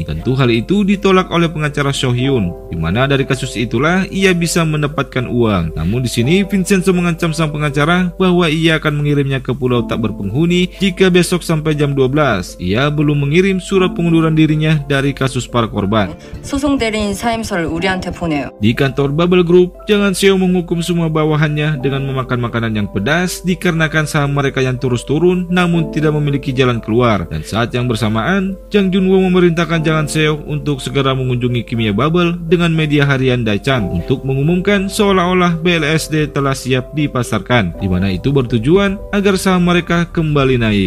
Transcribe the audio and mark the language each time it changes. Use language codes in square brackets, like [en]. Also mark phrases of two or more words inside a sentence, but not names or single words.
[id] Tentu hal itu ditolak oleh pengacara So Hyun, di mana dari kasus itulah ia bisa mendapatkan uang. Namun di sini Vincenzo mengancam sang pengacara bahwa ia akan mengirimnya ke pulau tak berpenghuni jika besok sampai jam 12 ia belum mengirim surat pengunduran dirinya dari kasus para korban. [ko] 소송 대리인 사임서를 우리한테 보내요. [id] Di kantor Bubble Group, Jang Han-seo menghukum semua bawahannya dengan memakan makanan yang pedas dikarenakan saham mereka yang terus turun namun tidak memiliki jalan keluar. Dan saat yang bersamaan, Jang Jun-woo memerintahkan Jang Han-seo untuk segera mengunjungi kimia Bubble dengan media harian Daechang untuk mengumumkan seolah-olah BLSD telah siap dipasarkan, di mana itu bertujuan agar saham mereka kembali naik.